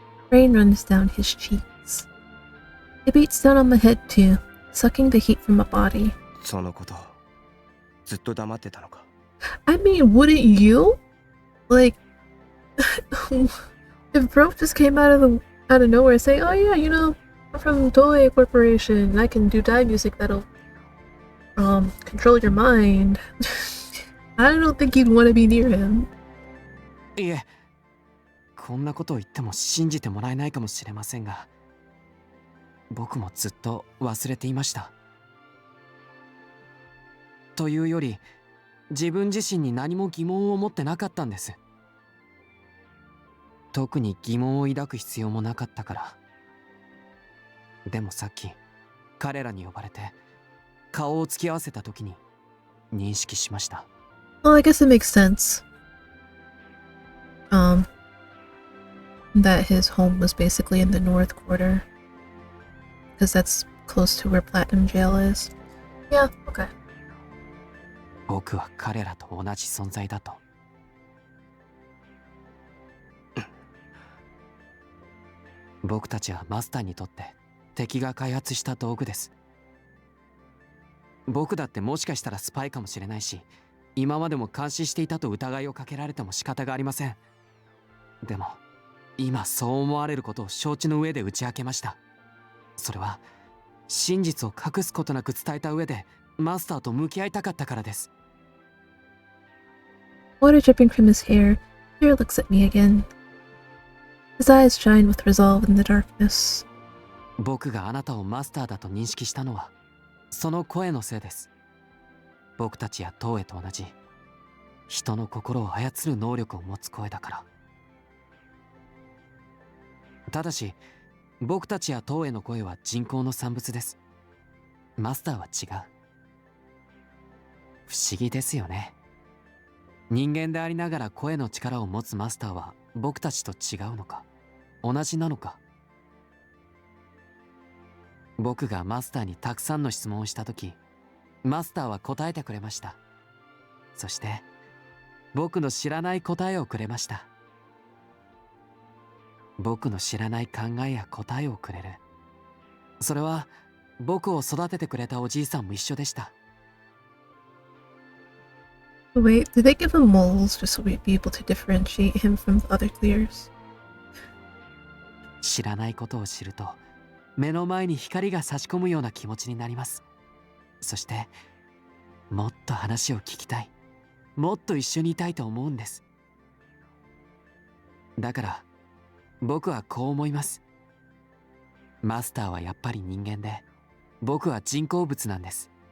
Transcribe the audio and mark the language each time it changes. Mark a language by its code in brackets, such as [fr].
[en] Rain runs down his cheeks. It beats down on my head too, sucking the heat from my body. [ja] そのことずっと黙ってたのか。 [en] I mean, wouldn't you? Like, if Bro just came out of nowhere saying, "Oh yeah, you know, I'm from Toei Corporation and I can do dye music that'll control your mind," I don't think you'd want to be near him. [ja] いえ、こんなことを言っても信じてもらえないかもしれませんが、僕もずっと忘れていました。というより、自分自身に何も疑問を持ってなかったんです。特に疑問を抱く必要もなかったから。でもさっき彼らに呼ばれて顔を突き合わせた時に認識しました。 [en] Well, I guess it makes sense. That his home was basically in the North Quarter, because that's close to where Platinum Jail is. Yeah, okay. [ja] 僕は彼らと同じ存在だと。僕たちはマスターにとって敵が開発した道具です。僕だってもしかしたらスパイかもしれないし、今までも監視していたと疑いをかけられても仕方がありません。でも今そう思われることを承知の上で打ち明けました。それは真実を隠すことなく伝えた上でマスターと向き合いたかったからです。 [en] Water dripping from his hair, Peter looks at me again. His eyes shine with resolve in the darkness. [ja] 僕があなたをマスターだと認識したのはその声のせいです。僕たちや東映と同じ人の心を操る能力を持つ声だから。ただし僕たちや東映の声は人工の産物です。マスターは違う。不思議ですよね。人間でありながら声の力を持つマスターは僕たちと違うのか同じなのか。僕がマスターにたくさんの質問をしたとき、マスターは答えてくれました。そして僕の知らない答えをくれました。僕の知らない考えや答えをくれる。それは僕を育ててくれたおじいさんも一緒でした。 [en] Wait, did they give him moles just so we'd be able to differentiate him from the other clears? [ja] 知らないことを知ると目の前に光が差し込むような気持ちになります。そしてもっと話を聞きたい、もっと一緒にいたいと思うんです。だから僕はこう思います。マスターはやっぱり人間で、僕は人工物なんです。